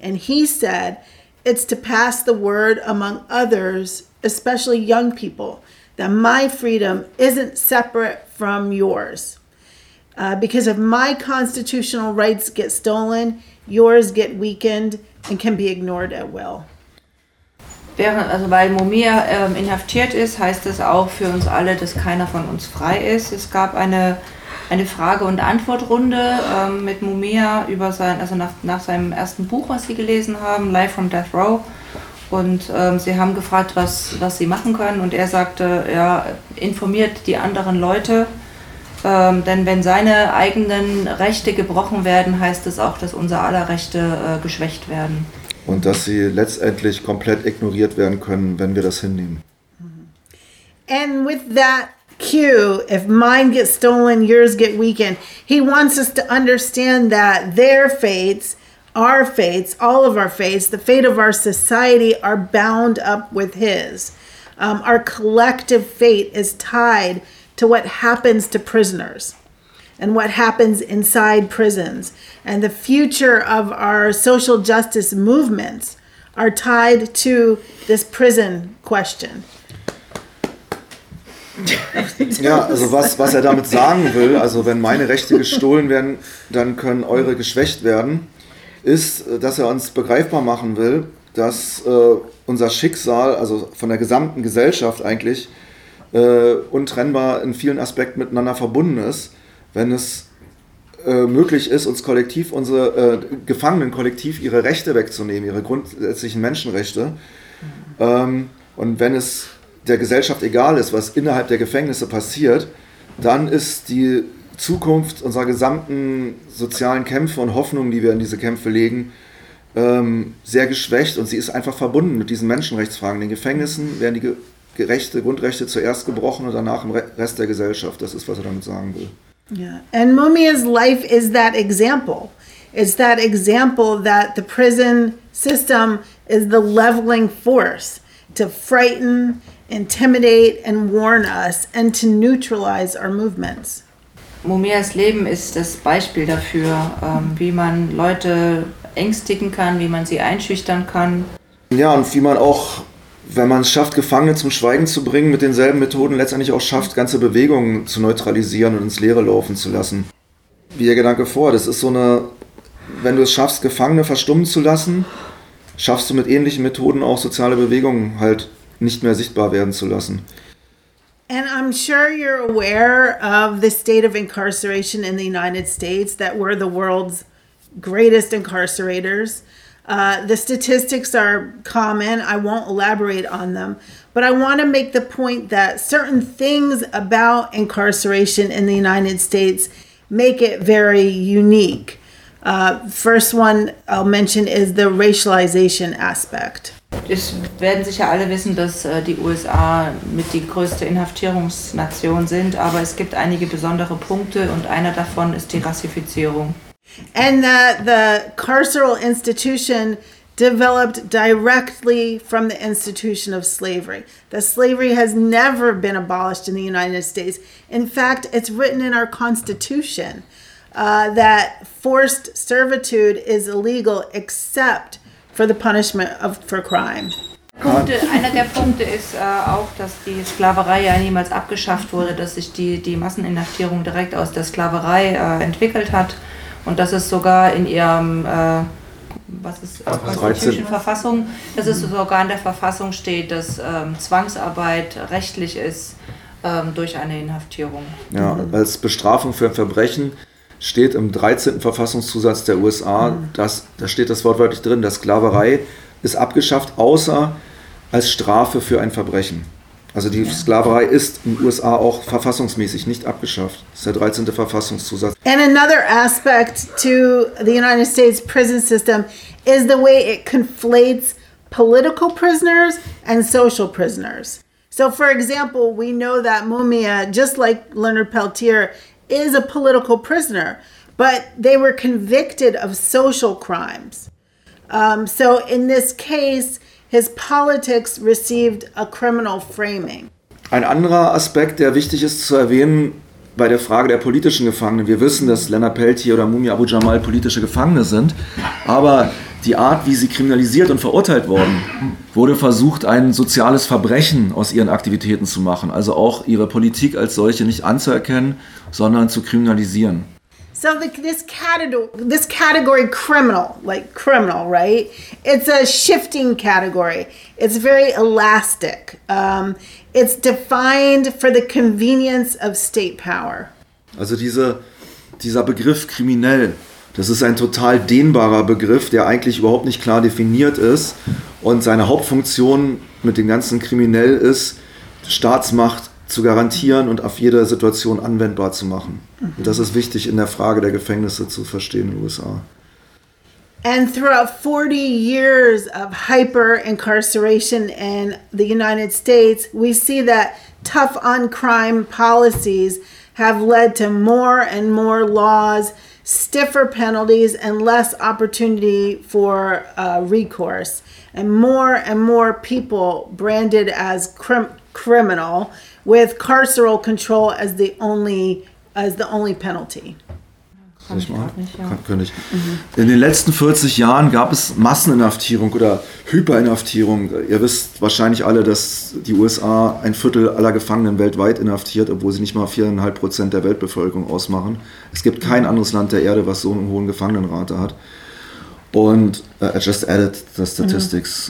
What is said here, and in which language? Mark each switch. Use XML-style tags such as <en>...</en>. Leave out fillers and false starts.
<en>And he said, it's to pass the word among others, especially young people, that my freedom isn't separate from yours. Because if my constitutional rights get stolen, yours get weakened and can be ignored at will.</en> <de>Weil Mumia inhaftiert ist, heißt das auch für uns alle, dass keiner von uns frei ist. Es gab eine Frage- und Antwortrunde mit Mumia über nach seinem ersten Buch, was sie gelesen haben, Live from Death Row. Und sie haben gefragt, was sie machen können. Und er sagte, ja, informiert die anderen Leute. Denn wenn seine eigenen Rechte gebrochen werden, heißt es auch, dass unser aller Rechte geschwächt werden. Und dass sie letztendlich komplett ignoriert werden können, wenn wir das hinnehmen.</de> <en>And with that cue, if mine gets stolen, yours get weakened. He wants us to understand that their fates, our fates, all of our fates, the fate of our society are bound up with his. Our collective fate is tied to what happens to prisoners and what happens inside prisons. And the future of our social justice movements are tied to this prison question.</en> <de>Ja, also was er damit sagen will, also wenn meine Rechte gestohlen werden, dann können eure geschwächt werden, ist, dass er uns begreifbar machen will, dass unser Schicksal, also von der gesamten Gesellschaft eigentlich, untrennbar in vielen Aspekten miteinander verbunden ist, wenn es möglich ist, uns kollektiv, unsere Gefangenen kollektiv ihre Rechte wegzunehmen, ihre grundsätzlichen Menschenrechte. Und wenn es der Gesellschaft egal ist, was innerhalb der Gefängnisse passiert, dann ist die Zukunft unserer gesamten sozialen Kämpfe und Hoffnungen, die wir in diese Kämpfe legen, sehr geschwächt, und sie ist einfach verbunden mit diesen Menschenrechtsfragen. In den Gefängnissen werden die Grundrechte zuerst gebrochen und danach im Rest der Gesellschaft. Das ist, was er damit sagen will.</de> <en>Yeah. And Mumia's life is that example. It's that example that the prison system is the leveling force to frighten, intimidate and warn us and to neutralize our movements.</en> <de>Mumias Leben ist das Beispiel dafür, wie man Leute ängstigen kann, wie man sie einschüchtern kann. Ja, und wie man auch, wenn man es schafft, Gefangene zum Schweigen zu bringen, mit denselben Methoden letztendlich auch schafft, ganze Bewegungen zu neutralisieren und ins Leere laufen zu lassen. Wie ihr Gedanke vor, das ist so eine, wenn du es schaffst, Gefangene verstummen zu lassen, schaffst du mit ähnlichen Methoden auch soziale Bewegungen halt nicht mehr sichtbar werden zu lassen.</de> <en>And I'm sure you're aware of the state of incarceration in the United States, that we're the world's greatest incarcerators. The statistics are common. I won't elaborate on them. But I want to make the point that certain things about incarceration in the United States make it very unique. First one I'll mention is the racialization aspect.</en> <de>Es werden sicher alle wissen, dass die USA mit die größte Inhaftierungsnation sind, aber es gibt einige besondere Punkte und einer davon ist die Rassifizierung.</de> <en>And that the carceral institution developed directly from the institution of slavery. That slavery has never been abolished in the United States. In fact, it's written in our Constitution that forced servitude is illegal except for the punishment of for crime.</en> <de>Einer der Punkte ist auch, dass die Sklaverei ja niemals abgeschafft wurde, dass sich die Masseninhaftierung direkt aus der Sklaverei entwickelt hat und dass es sogar in ihrem Verfassung, dass es sogar in der Verfassung steht, dass Zwangsarbeit rechtlich ist durch eine Inhaftierung. Ja, als Bestrafung für ein Verbrechen steht im 13. Verfassungszusatz der USA, da steht das wortwörtlich drin, dass Sklaverei ist abgeschafft, außer als Strafe für ein Verbrechen. Also die Sklaverei ist in den USA auch verfassungsmäßig nicht abgeschafft. Das ist der 13. Verfassungszusatz.</de> <en>And another aspect to the United States prison system is the way it conflates political prisoners and social prisoners. So for example, we know that Mumia, just like Leonard Peltier, is a political prisoner, but they were convicted of social crimes. So in this case, his politics received a criminal framing.</en> <de>Ein anderer Aspekt, der wichtig ist zu erwähnen bei der Frage der politischen Gefangenen. Wir wissen, dass Leonard Peltier oder Mumia Abu-Jamal politische Gefangene sind, aber die Art, wie sie kriminalisiert und verurteilt wurden, wurde versucht, ein soziales Verbrechen aus ihren Aktivitäten zu machen, also auch ihre Politik als solche nicht anzuerkennen, sondern zu kriminalisieren.</de> <en>So this category criminal, like criminal, right? It's a shifting category. It's very elastic. It's defined for the convenience of state power.</en> <de>Also dieser Begriff kriminell, das ist ein total dehnbarer Begriff, der eigentlich überhaupt nicht klar definiert ist. Und seine Hauptfunktion mit dem ganzen kriminell ist, Staatsmacht zu garantieren und auf jede Situation anwendbar zu machen. Und das ist wichtig in der Frage der Gefängnisse zu verstehen in den USA.</de> <en>And throughout 40 years of hyper-incarceration in the United States, we see that tough-on-crime policies have led to more and more laws, stiffer penalties and less opportunity for recourse. And more people branded as criminal with carceral control as the only penalty.</en> <de>Soll ich mal? Könnte ich. In den letzten 40 Jahren gab es Masseninhaftierung oder Hyperinhaftierung. Ihr wisst wahrscheinlich alle, dass die USA ein Viertel aller Gefangenen weltweit inhaftiert, obwohl sie nicht mal 4,5% der Weltbevölkerung ausmachen. Es gibt kein anderes Land der Erde, was so einen hohen Gefangenenrate hat. Und</de> <en>I just added the statistics.</en>